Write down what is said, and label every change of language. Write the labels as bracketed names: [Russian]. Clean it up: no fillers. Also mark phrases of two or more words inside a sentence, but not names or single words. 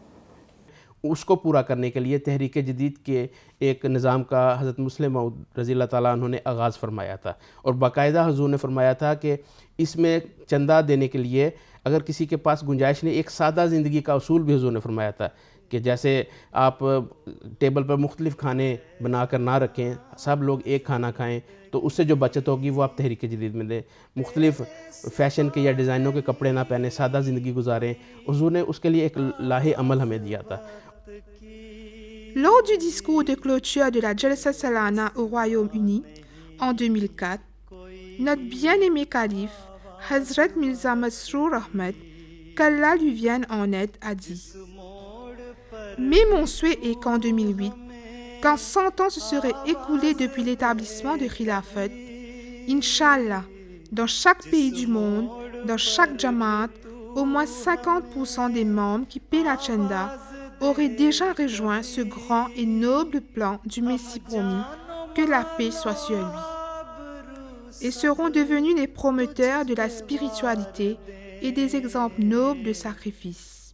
[Urdu] اس کو پورا کرنے کے لیے تحریک جدید کے ایک نظام کا حضرت مسلم موعود رضی اللہ تعالیٰ عنہ نے آغاز فرمایا تھا، اور باقاعدہ حضور نے فرمایا تھا کہ اس میں چندہ دینے کے لیے اگر کسی کے پاس گنجائش نہیں، ایک سادہ زندگی کا اصول بھی حضور نے فرمایا تھا کہ جیسے آپ ٹیبل پر مختلف کھانے بنا کر نہ رکھیں، سب لوگ ایک کھانا کھائیں، تو اس سے جو بچت ہوگی وہ آپ تحریک جدید میں دیں. مختلف فیشن کے یا ڈیزائنوں کے کپڑے نہ پہنے، سادہ زندگی گزاریں. حضور نے اس کے لیے ایک لائحہ عمل ہمیں دیا تھا. [French] Lors du discours de clôture de la Jalsa Salana au Royaume-Uni en 2004, notre bien-aimé calife, Hazrat Mirza Masroor Ahmad, qu'Allah lui vienne en aide, a dit: mais mon souhait est qu'en 2008, quand 100 ans se seraient écoulés depuis l'établissement de Khilafat, Inch'Allah, dans chaque pays du monde, dans chaque Jamaat, au moins 50% des membres qui paient la chanda auraient déjà rejoint ce grand et noble plan du Messie promis, que la paix soit sur lui, et seront devenus les promoteurs de la spiritualité et des exemples nobles de sacrifice.